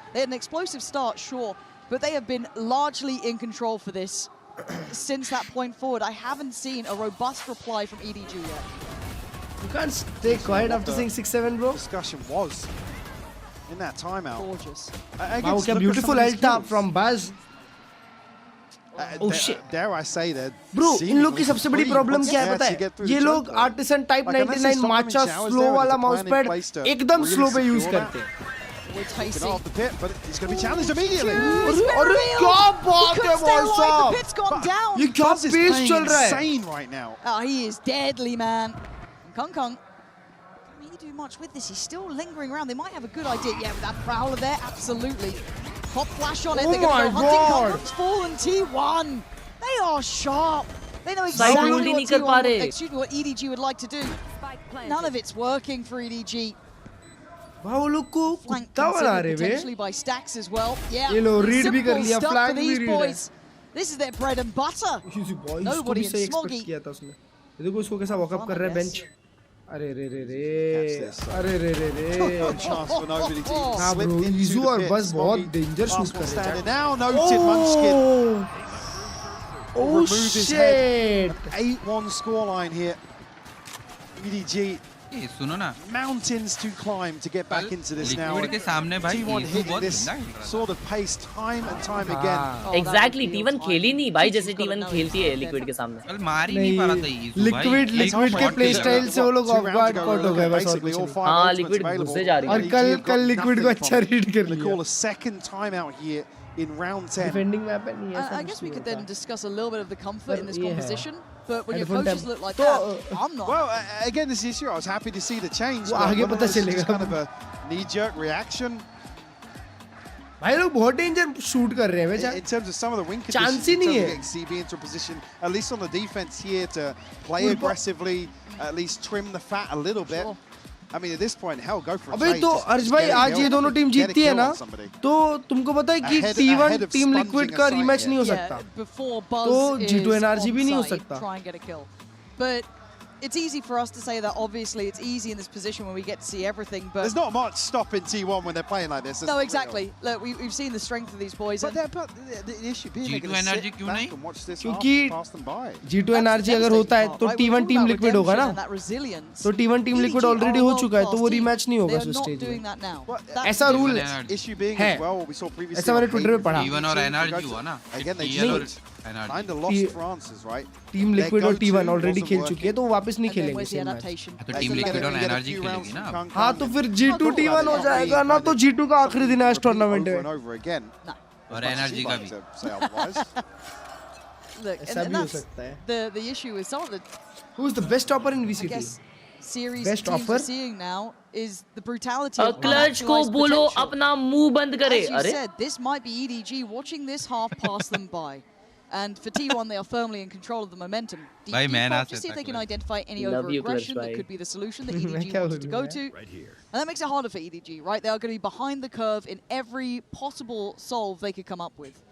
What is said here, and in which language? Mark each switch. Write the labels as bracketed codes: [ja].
[en] They had an explosive start, sure, but they have been largely in control for this since that point forward. I haven't seen a robust reply from EDG yet. You can't stay quiet after saying 6-7, bro. Discussion was in that timeout. Gorgeous. Wow, [hi] क्या [en] beautiful ult था from Baz. Oh shit. Dare I say that? [hi] Bro, इन लोग की सबसे बड़ी problem क्या है पता है? ये लोग आर्टिसन टाइप 99 माचा स्लो वाला माउस पैड एकदम स्लो पे यूज करते हैं. [en] Off the pit, but it's going to be challenged immediately. [hi] अरे क्या बात है भाई साहब? [en] Pit's gone down. [hi] ये क्या पेस चल रहा है? [en] Insane right now. Oh, he is deadly, man. Kong Kong. Can he do much with this? He's still lingering around. They might have a good idea. Yeah, with that prowler there, absolutely. Pop flash on it. They're going to go hunting. Kong Kong's fallen. T1. They are sharp. They know exactly what EDG would like to do. None of it's working for EDG. [hi] वो लोग को कुत्ता बना रहे हैं. [en] Potentially by stacks as well. Yeah. [hi] ये लो read भी कर लिया, flag भी read है. [en] This is their bread and butter. Nobody in Smoggy. [hi] किया था उसने. ये देखो इसको कैसा walk up कर रहा है bench. अरे रे रे रे. अरे रे रे रे. [en] Chance for nobody to [hi] हाँ bro, Izu और बस बहुत danger shoot कर रहे हैं. [en] Now noted Munchkin. Oh shit. 8-1 scoreline here. EDG. [hi] ए सुनो ना [en] Mountains to climb to get back into this now. [hi] Liquid के सामने भाई [en] T1 [hi] ईजू [en] hit [hi] बहुत [en] this sort of pace time and time again. [hi] Exactly, T1 खेली नहीं भाई जैसे T1 खेलती है लिक्विड के सामने. कल मार ही नहीं पा रहा था ईजू भाई. लिक्विड के प्ले स्टाइल से वो लोग ऑफ गार्ड कट हो गए बस और कुछ नहीं. हाँ लिक्विड घुसते जा रही है. और कल लिक्विड को अच्छा रीड कर लिया. [en] Call a second timeout here in round 10. [hi] Defending map है नहीं है. [en] I guess we could then discuss a little bit of the comfort in this composition. But when your coaches look like that, I'm not. Well, again, this issue, I was happy to see the change. [hi] आगे पता चलेगा. [en] It's kind of a knee-jerk reaction. [hi] भाई लोग बहुत danger shoot कर रहे हैं. [en] In terms of some of the win [hi] Chance ही नहीं है. [en] getting CB into a position, at least on the defense here, to play aggressively, at least trim the fat a little bit. I mean, at this point, hell, go for a [hi] अबे तो अर्ज भाई आज ये दोनों team जीतती है ना तो तुमको पता है कि T1 टीम लिक्विड का रीमैच नहीं हो सकता तो G2 NRG भी नहीं हो सकता. [en] But it's easy for us to say that. Obviously, it's easy in this position when we get to see everything. But there's not much stopping T1 when they're playing like this. No, exactly. Look, we've seen the strength of these boys. But the issue being [hi] G2 NRG क्यों नहीं? क्योंकि G2 NRG अगर होता है तो T1 team liquid होगा ना. तो T1 टीम लिक्विड ऑलरेडी हो चुका है तो वो रीमैच नहीं होगा उस स्टेज में. ऐसा रूल है. ऐसा मैंने ट्विटर पे पढ़ा. T1 और NRG हुआ ना. [en] Kind of lost for answers, right? [hi] Team liquid और T1 ऑलरेडी खेल चुकी है तो वो वापस नहीं खेलेंगे सेम मैच. तो टीम लिक्विड और एनर्जी खेलेगी ना. हाँ तो फिर G2 T1 हो जाएगा ना तो G2 का आखिरी दिन है इस टूर्नामेंट में. और एनर्जी का भी. [en] Look, and that's the issue with some of the. Who's the best topper in VCT? Series best teams offer are seeing now is the brutality of [hi] Klurge को बोलो अपना मुंह बंद करे. [en] As you said, this might be EDG watching this half pass them by. And for T1, they are firmly in control of the momentum. Just see if they can identify any over-aggression that could be the solution that EDG wanted to go to. And that makes it harder for EDG, right? They are going to be behind the curve in every possible solve they could come up with.